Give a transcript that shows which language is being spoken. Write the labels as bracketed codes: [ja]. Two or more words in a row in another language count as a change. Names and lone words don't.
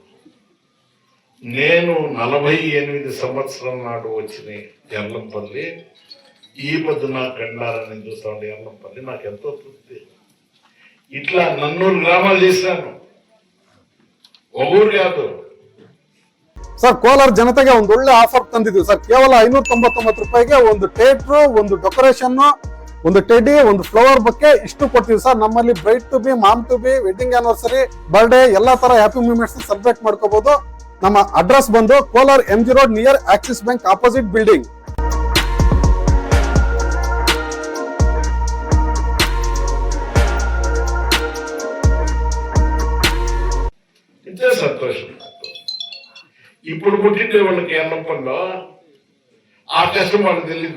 [te] నేను 48 సంవత్సరం నాడు వచ్చిన ఎర్లంపల్లి ఈ పొద్దున కండారని చూస్తా ఉండే ఎర్లంపల్లి నాకు ఎంతో తృప్తి. ఇట్లా 400 గ్రామాలు చేసినాను, ఒక ఊరు కాదు. [kn] ಸರ್, ಕೋಲಾರ ಜನತೆಗೆ ಒಂದು ಒಳ್ಳೆ ಆಫರ್ ತಂದಿದ್ವಿ ಸರ್. ಕೇವಲ 599 ರೂಪಾಯಿಗೆ ಒಂದು ಥಿಯೇಟ್ರು, ಒಂದು ಡೆಕೋರೇಷನ್, ಒಂದು ಟೆಡಿ, ಒಂದು [en] flower bouquet [kn] ಇಷ್ಟು ಕೊಡ್ತೀವಿ ಸರ್. ನಮ್ಮಲ್ಲಿ [en] bride to be, mom to be, wedding anniversary, birthday [kn] ಎಲ್ಲಾ ತರ [en] happy moments celebrate [kn] ಮಾಡ್ಕೋಬಹುದು. [en] ನಮ್ಮ ಅಡ್ರೆಸ್ ಬಂದು Kolar MG Road near Axis Bank opposite building. [te] ఇంతే సంతోషం. ఇప్పుడు పుట్టిండే వాళ్ళకి ఎన్నప్పంలో ఆ కష్టం వాళ్ళకి తెలీదు.